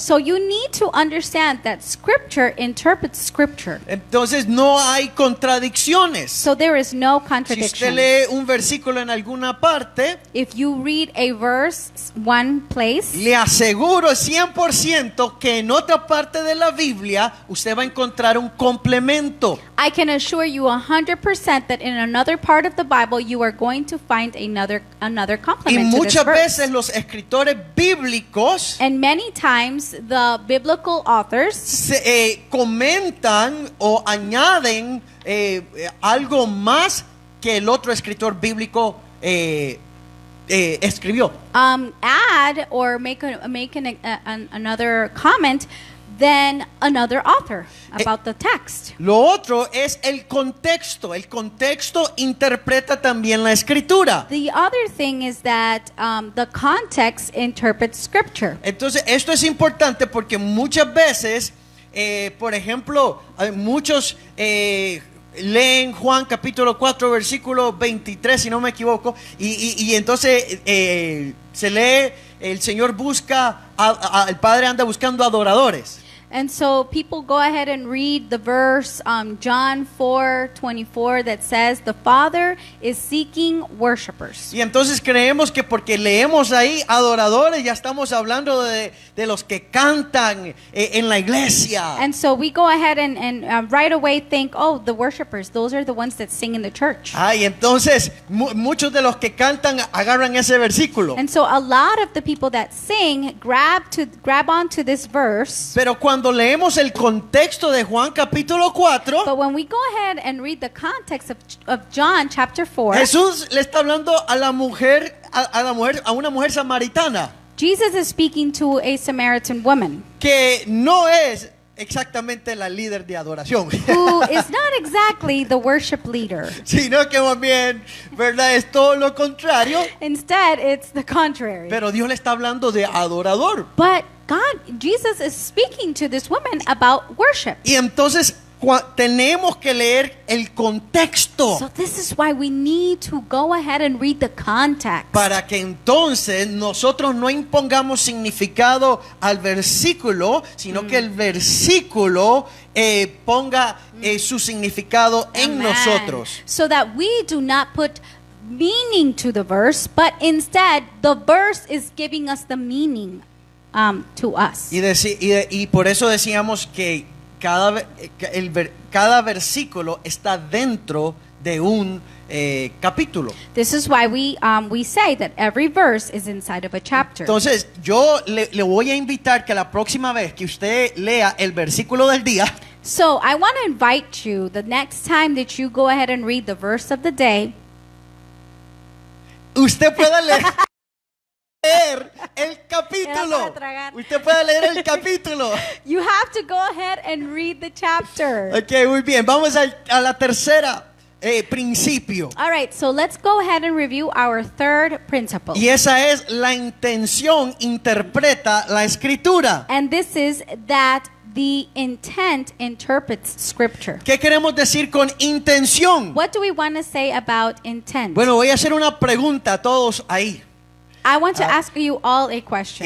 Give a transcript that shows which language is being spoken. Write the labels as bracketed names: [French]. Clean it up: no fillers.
[English] So you need to understand that Scripture interprets Scripture. [Spanish] Entonces no hay contradicciones. [English] So there is no [Spanish] Si usted [English] contradiction. [Spanish] lee un versículo en alguna parte, [English] If you read a verse one place, [Spanish] le aseguro 100% que en otra parte de la Biblia usted va a encontrar un complemento. [English] I can assure you 100% that in another part of the Bible you are going to find another [Spanish] Y [English] complement to this [Spanish] muchas [English] verse. [Spanish] veces los escritores bíblicos [English] And many times the biblical authors [Spanish] comentan o añaden algo más que el otro escritor bíblico escribió. [English] add or make another comment than another author about the text. [Spanish] Lo otro es el contexto. El contexto interpreta también la escritura. [English] The other thing is that the context interprets Scripture. [Spanish] Entonces, esto es importante porque muchas veces, por ejemplo, muchos leen Juan capítulo 4, versículo 23, si no me equivoco, y entonces se lee, el Señor busca, el Padre anda buscando adoradores. [English] And so people go ahead and read the verse John 4:24 that says the Father is seeking worshipers. [Spanish] Y entonces creemos que porque leemos ahí adoradores, ya estamos hablando de los que cantan en la iglesia. [English] And so we go ahead and right away think, oh, the worshipers, those are the ones that sing in the church. [Spanish] Y entonces muchos de los que cantan agarran ese versículo. [English] And so a lot of the people that sing grab onto this verse. [Spanish] Pero cuando leemos el contexto de Juan capítulo 4, [English] But when we go ahead and read the context of John chapter 4, [Spanish] Jesús le está hablando a la mujer, a una mujer samaritana, [English] Jesus is speaking to a Samaritan woman [Spanish] que no es exactamente la líder de adoración, [English] who is not exactly the worship leader. [Spanish] sino que más bien, ¿verdad? Es todo lo contrario, [English] Instead, it's the contrary. [Spanish] pero Dios le está hablando de adorador. [English] But Jesus is speaking to this woman about worship. [Spanish] Y entonces tenemos que leer el contexto [English] So this is why we need to go ahead and read the context. [Spanish] para que entonces nosotros no impongamos significado al versículo, sino que el versículo ponga su significado en [English] Amen. [Spanish] nosotros. [English] So that we do not put meaning to the verse, but instead the verse is giving us the meaning to us. [Spanish] Y por eso decíamos que cada versículo está dentro de un capítulo. [English] This is why we say that every verse is inside of a chapter. [Spanish] Entonces, yo le voy a invitar que la próxima vez que usted lea el versículo del día, [English] So I want to invite you the next time that you go ahead and read the verse of the day, [Spanish] usted pueda leer el capítulo. Era para tragar. Usted puede leer el capítulo. [English] you have to go ahead and read the chapter. [Spanish] Ok, muy bien. Vamos a la tercera principio. [English] All right, so let's go ahead and review our third principle. [Spanish] Y esa es la intención interpreta la escritura. [English] And this is that the intent interprets scripture. [Spanish] ¿Qué queremos decir con intención? [English] What do we want to say about intent? [Spanish] Bueno, voy a hacer una pregunta a todos ahí. [English] I want to ask you all a question.